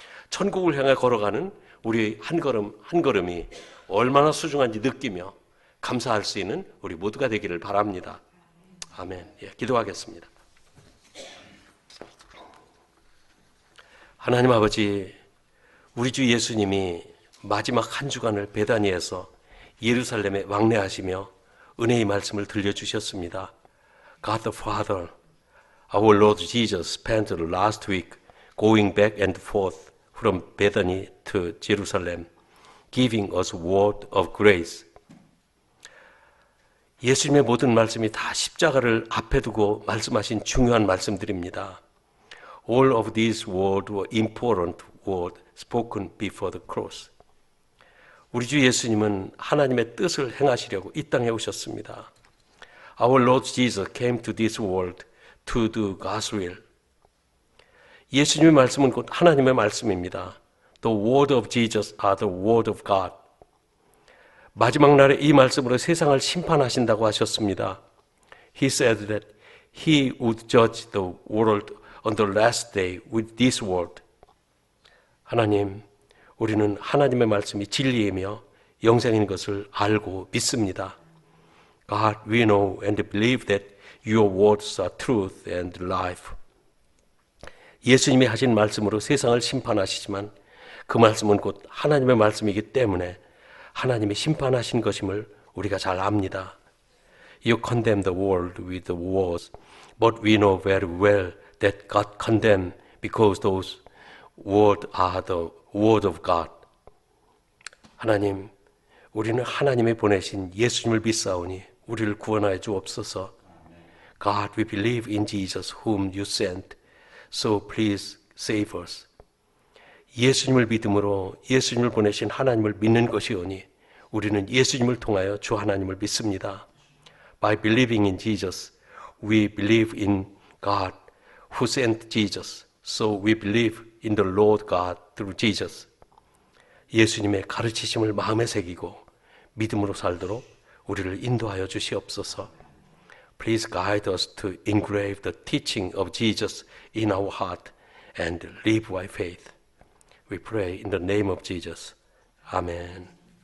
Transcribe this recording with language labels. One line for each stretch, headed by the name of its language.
Korean: 천국을 향해 걸어가는 우리 한 걸음 한 걸음이 얼마나 소중한지 느끼며 감사할 수 있는 우리 모두가 되기를 바랍니다. 아멘. 기도하겠습니다. 하나님 아버지, 우리 주 예수님이 마지막 한 주간을 베다니에서 예루살렘에 왕래하시며 은혜의 말씀을 들려주셨습니다.
English: God the Father, our Lord Jesus spent the last week going back and forth from Bethany to Jerusalem, giving us word of grace.
Korean: 예수님의 모든 말씀이 다 십자가를 앞에 두고 말씀하신 중요한 말씀들입니다.
English: All of these words were important words spoken before the cross.
Korean: 우리 주 예수님은 하나님의 뜻을 행하시려고 이 땅에 오셨습니다.
English: Our Lord Jesus came to this world to do God's will.
Korean: 예수님의 말씀은 곧 하나님의 말씀입니다.
English: The word of Jesus are the word of God.
Korean: 마지막 날에 이 말씀으로 세상을 심판하신다고 하셨습니다.
English: He said that He would judge the world on the last day with this word.
Korean: 하나님, 우리는 하나님의 말씀이 진리이며 영생인 것을 알고 믿습니다.
English: God, we know and believe that your words are truth and life.
Korean: 예수님이 하신 말씀으로 세상을 심판하시지만 그 말씀은 곧 하나님의 말씀이기 때문에 하나님이 심판하신 것임을 우리가 잘 압니다.
English: You condemn the world with the words, but we know very well that God condemned because those words are the word of God.
Korean: 하나님, 우리는 하나님이 보내신 예수님을 믿사오니 우리를 구원하여 주옵소서.
English: God, we believe in Jesus whom you sent, so please save us.
Korean: 예수님을 믿음으로 예수님을 보내신 하나님을 믿는 것이오니 우리는 예수님을 통하여 주 하나님을 믿습니다.
English: By believing in Jesus, we believe in God who sent Jesus. So we believe in the Lord God through Jesus.
Korean: 예수님의 가르치심을 마음에 새기고 믿음으로 살도록 우리를 인도하여 주시옵소서.
English: Please guide us to engrave the teaching of Jesus in our heart and live by faith. We pray in the name of Jesus. Amen.